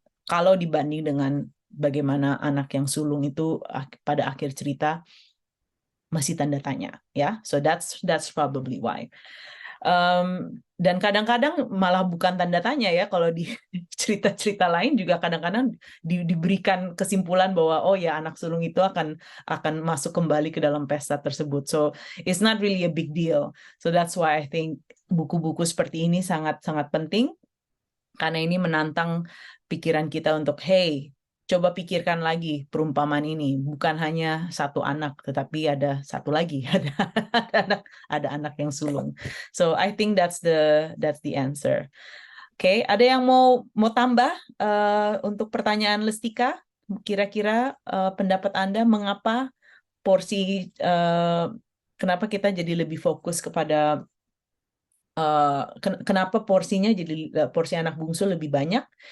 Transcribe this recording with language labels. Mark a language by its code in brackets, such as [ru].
[id] Kalau dibanding dengan bagaimana anak yang sulung itu pada akhir cerita masih tanda tanya, ya. [en] So that's probably why. [id] Dan kadang-kadang malah bukan tanda tanya ya, kalau di cerita-cerita lain juga kadang-kadang diberikan kesimpulan bahwa oh ya, anak sulung itu akan masuk kembali ke dalam pesta tersebut. [en] So it's not really a big deal. So that's why I think [id] buku-buku seperti ini sangat-sangat penting, karena ini menantang pikiran kita untuk hey, coba pikirkan lagi perumpamaan ini, bukan hanya satu anak, tetapi ada satu lagi, ada anak yang sulung. [en] So I think that's the answer. [id] Oke, ada yang mau tambah untuk pertanyaan Lestika? Kira-kira pendapat Anda mengapa porsi kenapa kita jadi lebih fokus kepada kenapa porsinya jadi porsi anak bungsu lebih banyak?